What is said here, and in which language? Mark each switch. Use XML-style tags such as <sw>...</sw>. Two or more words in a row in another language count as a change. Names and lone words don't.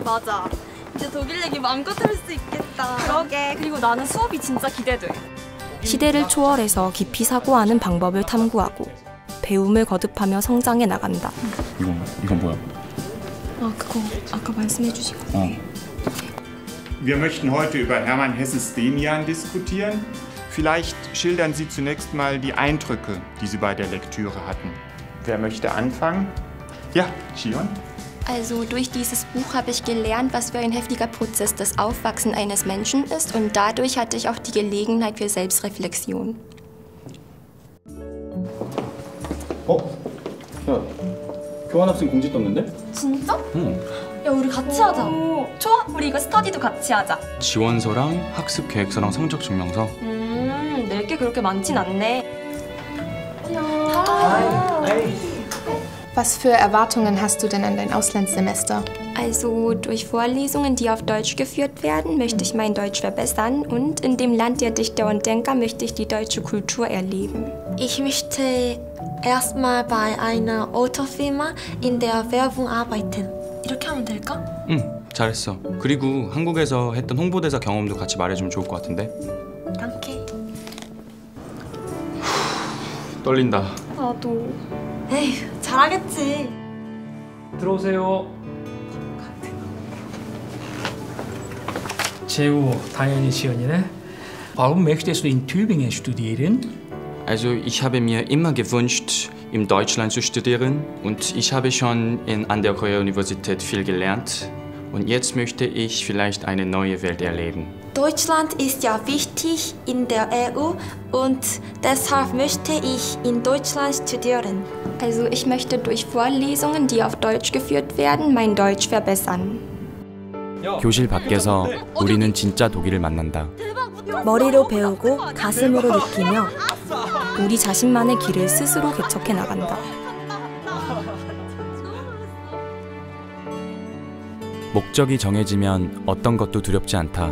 <ko>맞아. 이제 독일 얘기 마음껏 할 수 있겠다. 그러게. 그리고 나는 수업이 진짜 기대돼. 시대를 초월해서 깊이 사고하는 방법을 탐구하고 배움을 거듭하며 성장해 나간다. 이건 뭐야? 그거 아까 말씀해 주신 거.</ko> <de>Wir möchten heute über Hermann Hesses Demian diskutieren. Vielleicht schildern Sie zunächst mal die Eindrücke, die Sie bei der Lektüre hatten. Wer möchte anfangen? Ja, Shion. Also durch dieses Buch habe ich gelernt, was für ein heftiger Prozess das Aufwachsen eines Menschen ist und dadurch hatte ich auch die Gelegenheit für Selbstreflexion.</de> <ko>야, 교환학생 공지 떴는데? 진짜? 응. 야 우리 같이 하자. 좋아. 우리 이거 스터디도 같이 하자. 지원서랑 학습 계획서랑 성적 증명서. 낼 게 그렇게 많진 않네.</ko> <de>Was für Erwartungen hast du denn an dein Auslandssemester? Also durch Vorlesungen, die auf Deutsch geführt werden, möchte ich mein Deutsch verbessern und in dem Land der Dichter und Denker möchte ich die deutsche Kultur erleben. Ich möchte erstmal bei einer Autofirma in der Werbung arbeiten.</de> <ko>이렇게 하면 될까? 응, 잘했어. 그리고 한국에서 했던 홍보대사 경험도 같이 말해주면 좋을 것 같은데? Danke. 떨린다. 나도. 에휴, 잘하겠지. 들어오세요. 재우, 당연히 지연이네.</ko> <de>Warum möchtest du in Tübingen studieren? Also ich habe mir immer gewünscht, in Deutschland zu studieren und ich habe schon an der Korea-Universität viel gelernt und jetzt möchte ich vielleicht eine neue Welt erleben. Deutschland ist ja wichtig in der EU und deshalb möchte ich in Deutschland studieren. Also ich möchte durch Vorlesungen, die auf Deutsch geführt werden, mein Deutsch verbessern.</de> <ko>교실 밖에서 우리는 진짜 독일을 만난다. 머리로 배우고 가슴으로 느끼며 우리 자신만의 길을 스스로 개척해 나간다. 목적이 정해지면 어떤 것도 두렵지 않다.</ko>